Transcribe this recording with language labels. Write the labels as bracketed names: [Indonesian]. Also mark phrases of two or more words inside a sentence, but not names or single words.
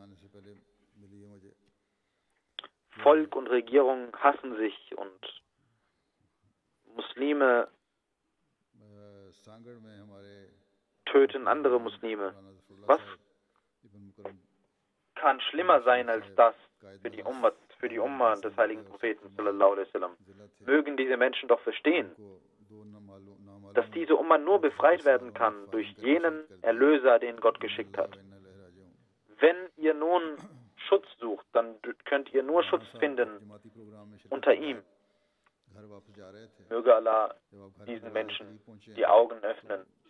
[German] Volk und Regierung hassen sich und Muslime töten andere Muslime. Was kann schlimmer sein als das für die Umma des heiligen Propheten [Arabic] صلى الله عليه وسلم? [German] Mögen diese Menschen doch verstehen, dass diese Umma nur befreit werden kann durch jenen Erlöser, den Gott geschickt hat. Wenn ihr nun Schutz sucht, dann könnt ihr nur Schutz finden unter ihm. Möge Allah diesen Menschen die Augen öffnen.